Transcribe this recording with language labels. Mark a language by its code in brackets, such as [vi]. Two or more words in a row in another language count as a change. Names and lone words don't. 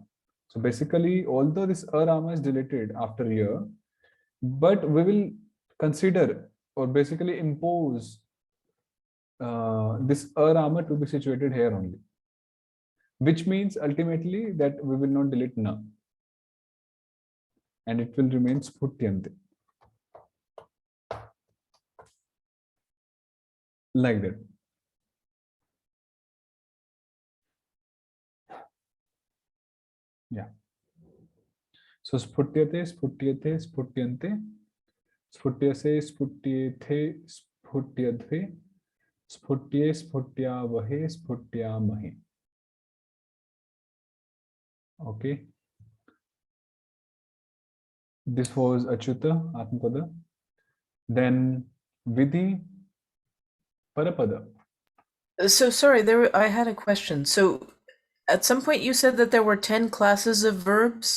[en] So basically, although this arama is deleted after year, but we will consider or basically impose this arama to be situated here only, which means ultimately that we will not delete na, and it will remain sphutyante, like that. Yeah. [sa] So स्फुट्यते, स्फुट्यते, स्फुट्यन्ते, स्फुट्यसे, स्फुट्येथे, स्फुट्यध्वे, स्फुट्ये, स्फुट्यावहे, स्फुट्यामहे. [en] Okay. This was Achyuta Atmapada. Then Vidhi Parapada. So sorry, I had a question. So at some point you said that there were 10 classes of verbs.